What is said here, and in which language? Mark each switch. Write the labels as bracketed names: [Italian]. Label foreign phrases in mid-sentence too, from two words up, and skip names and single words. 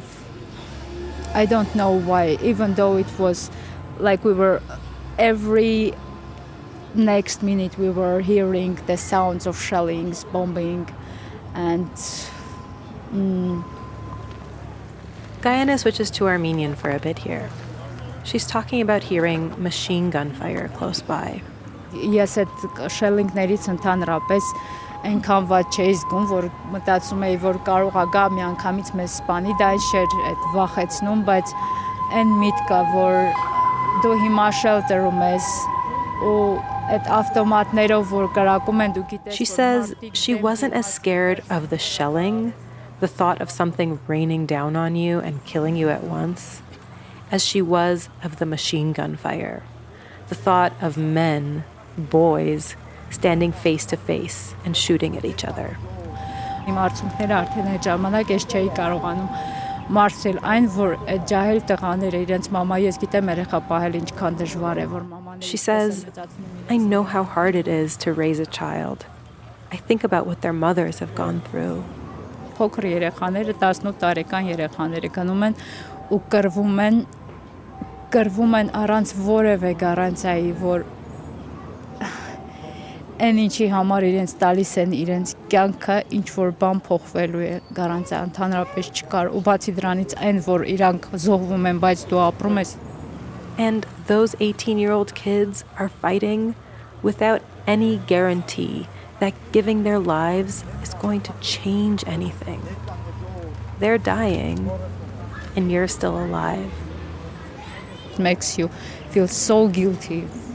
[English] I don't know why, even though it was like we were every next minute we were hearing the sounds of shellings, bombing, and. Gayane switches to Armenian for a bit here. She's talking about hearing machine gun fire close by. [Armenian] Ես այդ շելինգներից ընդհանրապես այնքան վատ չէի զգում, որ մտածում էի, որ կարող է գա մի անգամից մեզ սպանի, դա չէր այդ վախեցնում, բայց այն միտքը, որ դու հիմա շելտերում ես ու այդ ավտոմատներով որ կրակում են, դու գիտես. [English] She says she wasn't as scared of the shelling, the thought of something raining down on you and killing you at once, as she was of the machine gun fire, the thought of men, boys, standing face to face and shooting at each other. [Armenian] Իմ արցունքները արդեն այդ ժամանակ ես չէի կարողանում մարսել այն, որ այդ ջահել տղաները իրենց մամա, ես գիտեմ երեխա պահել ինչքան դժվար է, որ մամաները. [English] She says, I know how hard it is to raise a child. I think about what their mothers have gone through. [Armenian] Փոքր երեխաները 18 տարեկան երեխաները գնում են ու կրվում են առանց որևէ գարանտիայի, որ այն ինչի համար իրենց տալիս են իրենց կյանքը, ինչ որ բան փոխվելու է, գարանտիա ընդհանրապես չկար, ու բացի դրանից այն որ իրանք զոհվում են, բայց դու ապրում ես. [English] And those 18-year-old kids are fighting without any guarantee that giving their lives is going to change anything. They're dying, and you're still alive. It makes you feel so guilty.